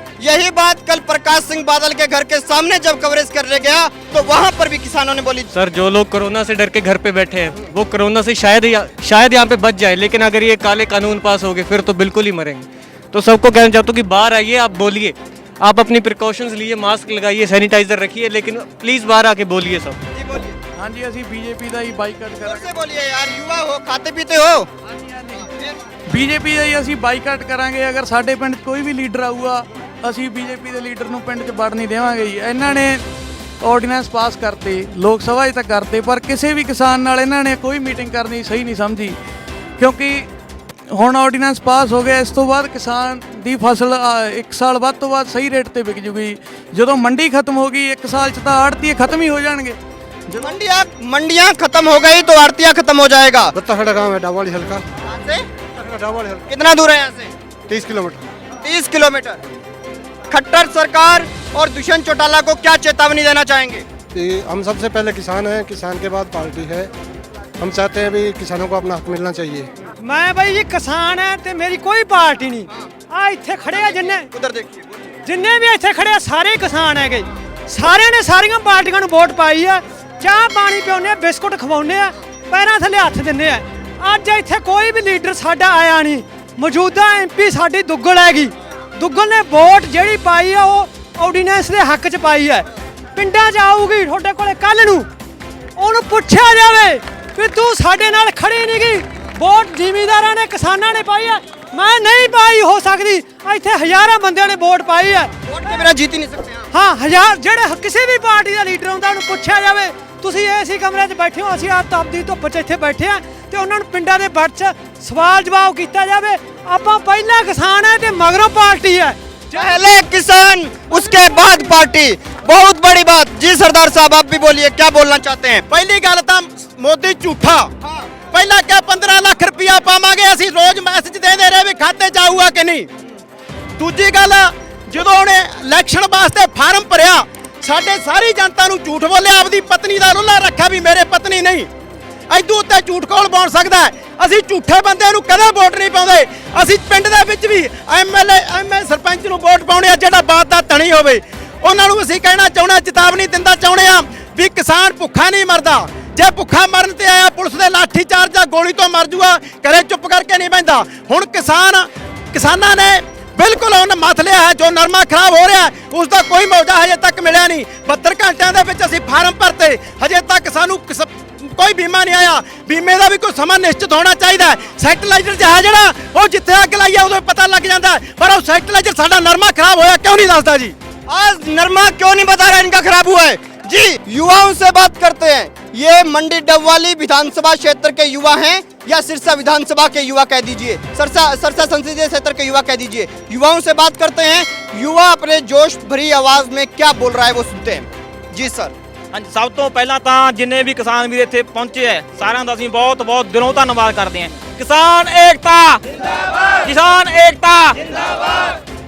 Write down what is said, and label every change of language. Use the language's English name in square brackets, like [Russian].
[Hindi] यही बात कल प्रकाश सिंह बादल के घर के सामने जब कवरेज करने गया तो वहाँ पर भी किसानों ने बोली। सर, जो लोग कोरोना से डर के घर पे बैठे हैं वो कोरोना से शायद यहाँ पे बच जाए, लेकिन अगर ये काले कानून पास हो गए फिर तो बिल्कुल ही मरेंगे। तो सबको कहना चाहता हूँ कि बाहर आइए, आप बोलिए, आप अपनी प्रिकॉशंस लीजिए, मास्क लगाइए, सैनिटाइजर रखिए, लेकिन प्लीज़ बाहर आके बोलिए सब। [Punjabi] हाँ जी, ਅਸੀਂ बीजेपी ਦਾ ਹੀ ਬਾਈਕਾਟ [Hindi] करेंगे। बोलिए यार, युवा हो, खाते पीते हो। [Punjabi] बीजेपी ਦਾ ਹੀ ਅਸੀਂ ਬਾਈਕਾਟ ਕਰਾਂਗੇ। ਅਗਰ ਸਾਡੇ ਪਿੰਡ 'ਚ ਕੋਈ ਵੀ ਲੀਡਰ ਆਊਗਾ, ਅਸੀਂ बीजेपी ਦੇ ਲੀਡਰ ਨੂੰ ਪਿੰਡ 'ਚ ਵੜ ਨਹੀਂ ਦੇਵਾਂਗੇ ਜੀ। ਇਹਨਾਂ ਨੇ ਆਰਡੀਨੈਂਸ ਪਾਸ ਕਰਤੇ, ਲੋਕ ਸਭਾ 'ਚ ਤਾਂ ਕਰਤੇ, ਪਰ ਕਿਸੇ ਵੀ ਕਿਸਾਨ ਨਾਲ ਇਹਨਾਂ ਨੇ ਕੋਈ ਮੀਟਿੰਗ ਕਰਨੀ ਸਹੀ ਨਹੀਂ ਸਮਝੀ, ਕਿਉਂਕਿ ਹੁਣ ਆਰਡੀਨੈਂਸ ਪਾਸ ਹੋ ਗਿਆ। ਇਸ ਤੋਂ ਬਾਅਦ ਕਿਸਾਨ ਦੀ ਫਸਲ 1 ਸਾਲ ਬਾਅਦ ਤੋਂ ਬਾਅਦ ਸਹੀ ਰੇਟ ਤੇ ਵਿਕ ਜੂਗੀ। ਜਦੋਂ ਮੰਡੀ ਖਤਮ ਹੋ ਗਈ 1 ਸਾਲ 'ਚ ਤਾਂ ਆੜ੍ਹਤੀਏ ਖਤਮ ਹੀ ਹੋ ਜਾਣਗੇ। [Hindi] मंडियां खत्म हो गई तो आड़तियां खत्म हो जाएगा। बत्ताखड़ा गाँव है, डावाली हल्का। कहाँ से? डावाली हल्का। कितना दूर है यहाँ से? 30 किलोमीटर। 30 किलोमीटर। खट्टर सरकार और दुष्यंत चौटाला को क्या चेतावनी देना चाहेंगे? हम सबसे पहले किसान हैं, किसान के बाद पार्टी है। हम चाहते हैं भी किसानों को अपना हक मिलना चाहिए। मैं भाई जी किसान है ते मेरी कोई पार्टी नहीं। [Punjabi] आ इत्थे खड़े हैं जिन्ने [Hindi] उधर देखिए। [Punjabi] जिन्ने भी ਇੱਥੇ ਖੜੇ ਆ ਸਾਰੇ ਕਿਸਾਨ ਹੈਗੇ। ਸਾਰਿਆਂ ਨੇ ਸਾਰੀਆਂ ਪਾਰਟੀਆਂ ਨੂੰ ਵੋਟ ਪਾਈ ਆ। ਚਾਹ ਪਾਣੀ ਪਿਉਨੇ ਆ, ਬਿਸਕੁਟ ਖਵਾਉਨੇ ਆ, ਪੈਰਾਂ ਥੱਲੇ ਹੱਥ ਦਿੰਨੇ ਆ। ਅੱਜ ਇੱਥੇ ਕੋਈ ਵੀ ਲੀਡਰ ਸਾਡਾ ਆਇਆ ਨਹੀਂ। ਮੌਜੂਦਾ ਐਮਪੀ ਸਾਡੀ ਦੁੱਗਲ ਹੈਗੀ। ਦੁੱਗਲ ਨੇ ਵੋਟ ਜਿਹੜੀ ਪਾਈ ਆ ਉਹ ਆਰਡੀਨੈਂਸ ਦੇ ਹੱਕ 'ਚ ਪਾਈ ਹੈ। ਪਿੰਡਾਂ 'ਚ ਆਊਗੀ ਤੁਹਾਡੇ ਕੋਲੇ ਕੱਲ ਨੂੰ, ਉਹਨੂੰ ਪੁੱਛਿਆ ਜਾਵੇ ਕਿ ਤੂੰ ਸਾਡੇ ਨਾਲ ਖੜੀ ਨਹੀਂ ਗਈ। ਵੋਟ ਜ਼ਿਮੀਂਦਾਰਾਂ ਨੇ ਕਿਸਾਨਾਂ ਨੇ ਪਾਈ ਹੈ, ਮੈਂ ਨਹੀਂ ਪਾਈ ਹੋ ਸਕਦੀ। ਇੱਥੇ ਹਜ਼ਾਰਾਂ ਬੰਦਿਆਂ ਨੇ ਵੋਟ ਪਾਈ ਹੈ। [Hindi] वोट के बिना जीत ही नहीं सकते। [Punjabi] ਹਾਂ ਹਜ਼ਾਰ ਜਿਹੜੇ ਕਿਸੇ ਵੀ ਪਾਰਟੀ ਦਾ ਲੀਡਰ ਆਉਂਦਾ ਉਹਨੂੰ ਪੁੱਛਿਆ ਜਾਵੇ ਤੁਸੀਂ ਏਸੀ ਕਮਰੇ 'ਚ ਬੈਠੇ ਹੋ, ਅਸੀਂ ਆਪ ਤਪਦੀ ਧੁੱਪ 'ਚ ਇੱਥੇ ਬੈਠੇ ਆ ਤੇ ਉਹਨਾਂ ਨੂੰ ਪਿੰਡਾਂ ਦੇ ਵੱਟ 'ਚ ਸਵਾਲ ਜਵਾਬ ਕੀਤਾ ਜਾਵੇ। ਆਪਾਂ ਪਹਿਲਾਂ ਕਿਸਾਨ ਹੈ ਤੇ ਮਗਰੋਂ ਪਾਰਟੀ ਹੈ। [Hindi] पहले किसान उसके बाद पार्टी। बहुत बड़ी बात। जी सरदार साहब आप भी बोलिए, क्या बोलना चाहते हैं? [Punjabi] ਪਹਿਲੀ ਗੱਲ ਤਾਂ ਮੋਦੀ ਝੂਠਾ। ਪਹਿਲਾਂ ਕਿਹਾ 15 ਲੱਖ ਰੁਪਇਆ ਪਾਵਾਂਗੇ, ਅਸੀਂ ਰੋਜ਼ ਮੈਸੇਜ ਦੇਦੇ ਰਹੇ ਵੀ ਖਾਤੇ 'ਚ ਆਊਗਾ ਕਿ ਨਹੀਂ। ਦੂਜੀ ਗੱਲ, ਜਦੋਂ ਉਹਨੇ ਇਲੈਕਸ਼ਨ ਵਾਸਤੇ ਫਾਰਮ ਭਰਿਆ ਸਾਡੇ ਸਾਰੀ ਜਨਤਾ ਨੂੰ ਝੂਠ ਬੋਲਿਆ, ਆਪਦੀ ਪਤਨੀ ਦਾ ਰੁੱਲਾ ਰੱਖਿਆ ਵੀ ਮੇਰੇ ਪਤਨੀ ਨਹੀਂ। ਐਦੂ ਉੱਤੇ ਝੂਠ ਕੌਣ ਬੋਲ ਸਕਦਾ ਹੈ? ਅਸੀਂ ਝੂਠੇ ਬੰਦੇ ਨੂੰ ਕਦੇ ਵੋਟ ਨਹੀਂ ਪਾਉਂਦੇ। ਅਸੀਂ ਪਿੰਡ ਦੇ ਵਿੱਚ ਵੀ ਐਮਐਲਏ ਸਰਪੰਚ ਨੂੰ ਵੋਟ ਪਾਉਣੇ ਆ ਜਿਹੜਾ ਬਾਤ ਦਾ ਧਣੀ ਹੋਵੇ। ਉਹਨਾਂ ਨੂੰ ਅਸੀਂ ਕਹਿਣਾ ਚਾਹੁੰਦੇ, ਚੇਤਾਵਨੀ ਦਿੰਦਾ ਚਾਹੁੰਦੇ ਆ ਵੀ ਕਿਸਾਨ ਭੁੱਖਾ ਨਹੀਂ ਮਰਦਾ। ਜੇ ਭੁੱਖਾ ਮਰਨ ਤੇ ਆਇਆ ਪੁਲਿਸ ਦੇ ਲਾਠੀ ਚਾਰਜ ਜਾਂ ਗੋਲੀ ਤੋਂ ਮਰ ਜੂਗਾ, ਘਰੇ ਚੁੱਪ ਕਰਕੇ ਨਹੀਂ ਬਹਿੰਦਾ। ਹੁਣ ਕਿਸਾਨਾਂ ਨੇ ਬਿਲਕੁਲ ਉਹਨ ਮੱਥ ਲਿਆ ਹੈ। ਜੋ ਨਰਮਾ ਖਰਾਬ ਹੋ ਰਿਹਾ ਉਸ ਦਾ ਕੋਈ ਮੁਆਵਜ਼ਾ ਹਜੇ ਤੱਕ ਮਿਲਿਆ ਨਹੀਂ। 72 ਘੰਟਿਆਂ ਦੇ ਵਿੱਚ ਅਸੀਂ ਫਾਰਮ ਭਰਤੇ, ਹਜੇ ਤੱਕ ਸਾਨੂੰ ਕੋਈ ਬੀਮਾ ਨਹੀਂ ਆਇਆ। ਬੀਮੇ ਦਾ ਵੀ ਕੋਈ ਸਮਾਂ ਨਿਸ਼ਚਿਤ ਹੋਣਾ ਚਾਹੀਦਾ ਹੈ। ਸੈਟਲਾਈਜ਼ਰ ਜਹਾਜ਼ ਜਿਹੜਾ ਉਹ ਜਿੱਥੇ ਅੱਗ ਲਾਈ ਹੈ ਉਦੋਂ ਪਤਾ ਲੱਗ ਜਾਂਦਾ, ਪਰ ਉਹ ਸੈਟਲਾਈਜ਼ਰ ਸਾਡਾ ਨਰਮਾ ਖਰਾਬ ਹੋਇਆ ਕਿਉਂ नहीं ਦੱਸਦਾ जी। [Hindi] आज नरमा क्यों नहीं बता रहा इनका खराब हुआ है? जी युवाओं से बात करते हैं। ये मंडी डबवाली विधानसभा क्षेत्र के युवा हैं या सिरसा विधानसभा के युवा कह दीजिए, सरसा संसदीय क्षेत्र के युवा कह दीजिए। युवाओं से बात करते हैं। युवा अपने जोश भरी आवाज में क्या बोल रहा है वो सुनते हैं। जी सर। [Punjabi] ਹਾਂਜੀ, ਸਭ ਤੋਂ ਪਹਿਲਾਂ ਤਾਂ ਜਿੰਨੇ ਵੀ ਕਿਸਾਨ ਵੀਰ ਇੱਥੇ ਪਹੁੰਚੇ ਹੈ ਸਾਰਿਆਂ ਦਾ ਅਸੀਂ ਬਹੁਤ ਬਹੁਤ ਦਿਲੋਂ ਧੰਨਵਾਦ ਕਰਦੇ ਹਾਂ। ਕਿਸਾਨ ਏਕਤਾ ਜਿੰਦਾਬਾਦ, ਕਿਸਾਨ ਏਕਤਾ ਜਿੰਦਾਬਾਦ।